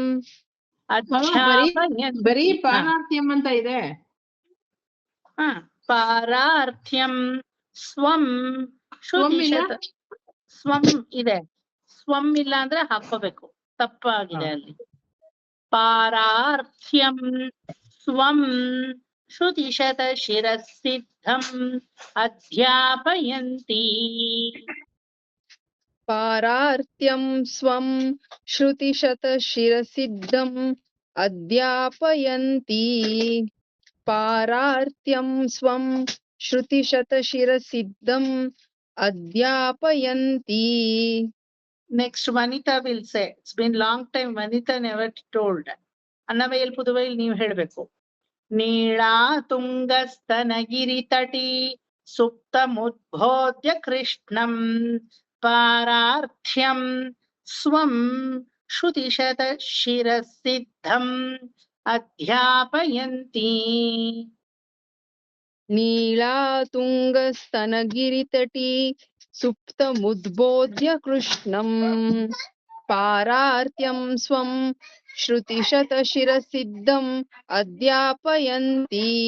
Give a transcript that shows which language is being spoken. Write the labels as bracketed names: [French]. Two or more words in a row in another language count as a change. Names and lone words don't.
[Kannada] ಬರೀ ಪಾರಾರ್ಥ್ಯಂ ಅಂತ ಇದೆ. [Sanskrit] ಪಾರಾರ್ಥ್ಯಂ. ಸ್ವಂ. ಶ್ರುತಿಶತ. [Kannada] ಸ್ವಂ ಇದೆ, ಸ್ವಂ ಇಲ್ಲ ಅಂದ್ರೆ ಹಾಕೋಬೇಕು, ತಪ್ಪಾಗಿದೆ ಅಲ್ಲಿ. [Sanskrit] ಪಾರಾರ್ಥ್ಯಂ ಸ್ವಂ ಶ್ರುತಿಶತ ಶಿರಸಿದ್ಧಂ ಅಧ್ಯಾಪಯಂತಿ. ಪಾರಾರ್ಥ್ಯಂ ಸ್ವಂ ಶ್ರುತಿಶತ ಶಿರಸಿದ್ಧಂ ಅಧ್ಯಾಪಯಂತಿ. ಪಾರಾರ್ಥ್ಯಂ ಸ್ವಂ ಶ್ರುತಿಶತ ಶಿರಸಿದ್ಧಂ ಅಧ್ಯಾಪಯಂತಿ. [English] Next, Vanita will say. It's been long time. Vanita never told. [Kannada] ಅನ್ನವಯಲ್ ಪುದುವೈಲ್ ನೀವು ಹೇಳ್ಬೇಕು. [Sanskrit] ನೀಳಾ ತುಂಗಸ್ತನಗಿರಿ ತಟಿ ಸುಪ್ತ ಮುದ್ಬೋಧ್ಯ ಕೃಷ್ಣಂ ಪಾರಾರ್ಥ್ಯಂ ಸ್ವಂ ಶ್ರುತಿಶತ ಶಿರಸಿದ್ಧಂ ಅಧ್ಯಾಪಯಂತಿ. नीलातुङ्गस्तनगिरितटी सुप्तमुद्बोध्य कृष्णं पारार्त्यं स्वं श्रुतिशतशिरसिद्धम् अध्यापयन्ति.